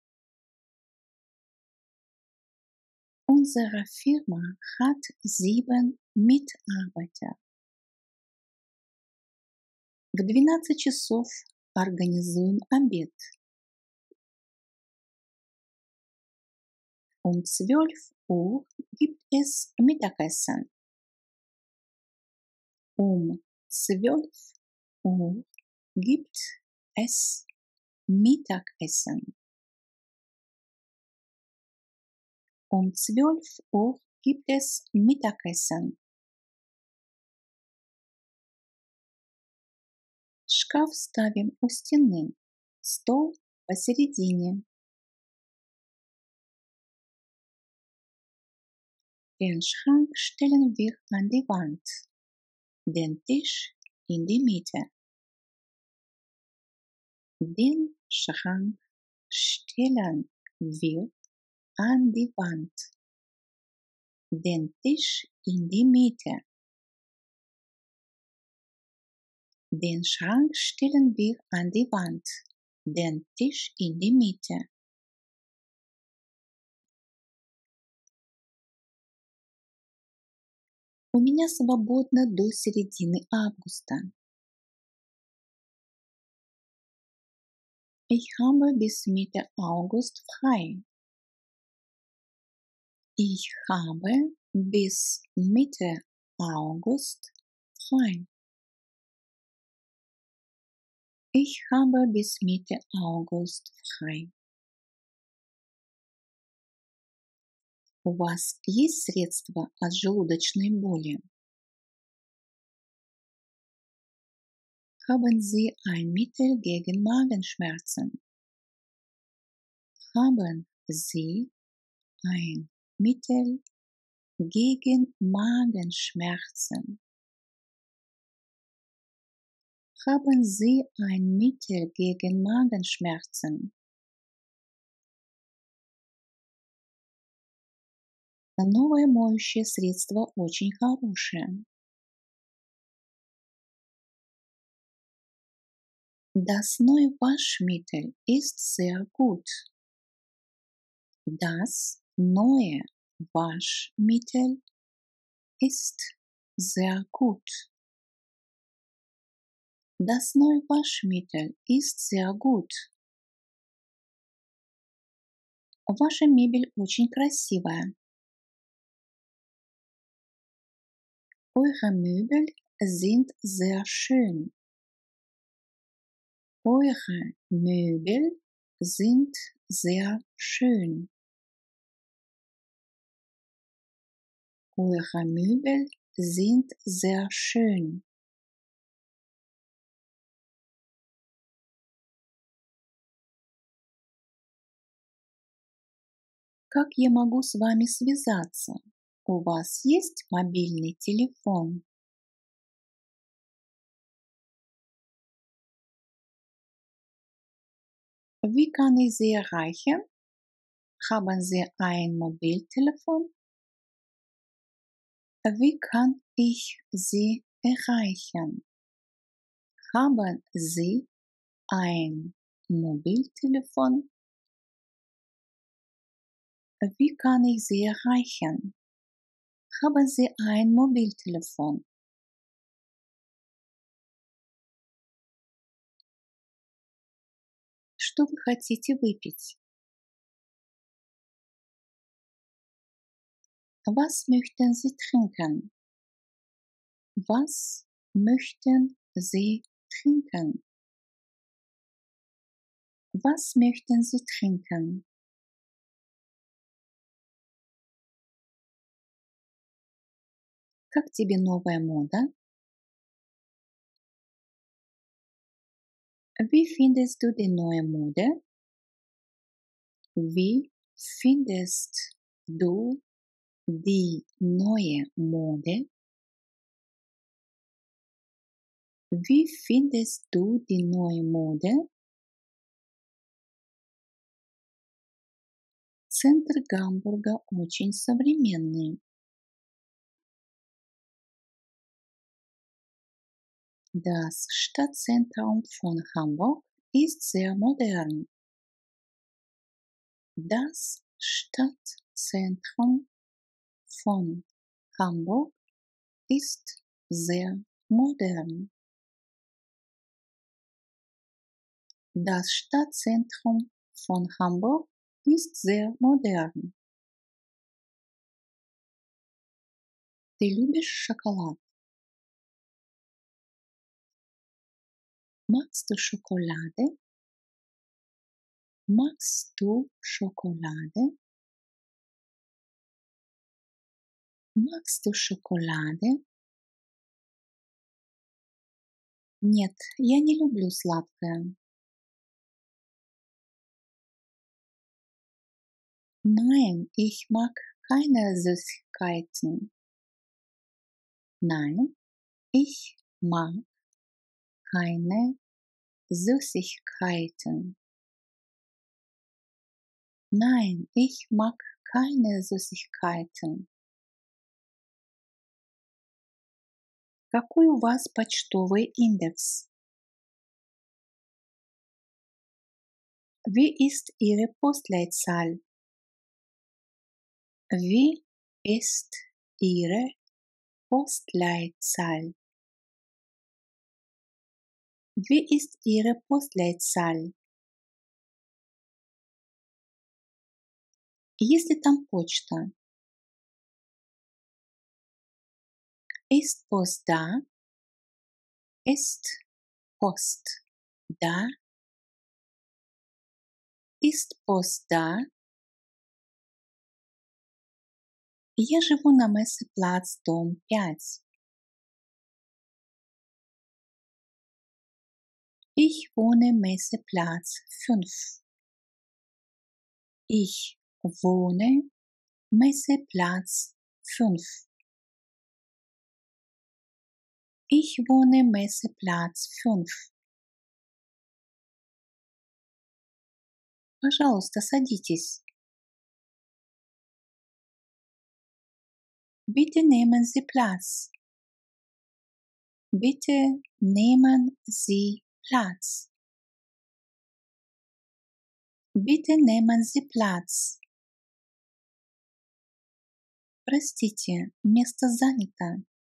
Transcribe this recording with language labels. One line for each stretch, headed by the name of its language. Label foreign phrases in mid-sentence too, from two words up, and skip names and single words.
German: Unsere Firma hat 7 Mitarbeiter.
Russian: В 12 часов организуем обед.
German: Um 12 Uhr gibt es Mittagessen. Um 12 Uhr gibt es Mittagessen. Um 12 Uhr gibt es Mittagessen.
Russian: Шкаф ставим у стены, стол посередине.
German: Den Schrank stellen wir an die Wand, den Tisch in die Mitte. Den Schrank stellen wir an die Wand, den Tisch in die Mitte. Den Schrank stellen wir an die Wand, den Tisch in die Mitte.
Russian: У меня свободно до середины августа.
German: Ich habe bis Mitte August frei. Ich habe bis Mitte August frei. Ich habe bis Mitte August frei.
Russian: У вас есть средства от желудочной боли?
German: Haben Sie ein Mittel gegen Magenschmerzen? Haben Sie ein Mittel gegen Magenschmerzen? Haben Sie ein Mittel gegen Magenschmerzen?
Russian: Новое моющее средство очень хорошее.
German: Das neue Waschmittel ist sehr gut. Das neue Waschmittel ist sehr gut. Das neue Waschmittel ist sehr gut.
Russian: Ваша мебель очень красивая.
German: Eure Möbel sind sehr schön. Eure Möbel sind sehr schön. Eure Möbel sind sehr schön.
Russian: Как я могу с вами связаться? У вас есть мобильный телефон?
German: Wie kann ich Sie erreichen? Haben Sie ein Mobiltelefon? Wie kann ich Sie erreichen? Haben Sie ein Mobiltelefon? Wie kann ich Sie erreichen? Haben Sie ein Mobiltelefon?
Russian: Что вы хотите выпить?
German: Was möchten Sie trinken? Was möchten Sie trinken? Was möchten Sie trinken?
Russian: Как тебе новая мода?
German: Wie findest du die neue Mode? Wie findest du die neue Mode? Wie findest du die neue Mode?
Russian: Центр Гамбурга очень современный.
German: Das Stadtzentrum von Hamburg ist sehr modern. Das Stadtzentrum von Hamburg ist sehr modern. Das Stadtzentrum von Hamburg ist sehr modern.
Russian: Ты любишь шоколад?
German: Magst du Schokolade? Magst du Schokolade? Magst du Schokolade?
Russian: Нет, я не люблю сладкое.
German: Nein, ich mag keine Süßigkeiten. Nein, ich mag keine Süßigkeiten. Nein, ich mag keine Süßigkeiten.
Russian: Какой у вас почтовый индекс?
German: Wie ist Ihre Postleitzahl? Wie ist Ihre Postleitzahl? Wie ist Ihre Postleitzahl?
Russian: Есть ли там почта?
German: Ist Post da? Ist Post da? Ist Post da?
Russian: Я живу на Мессеплац, дом 5.
German: Ich wohne Messeplatz 5. Ich wohne Messeplatz 5. Ich wohne Messeplatz 5.
Russian: Пожалуйста, садитесь.
German: Bitte nehmen Sie Platz. Bitte nehmen Sie Platz. Bitte nehmen Sie Platz.
Russian: Простите, место занято.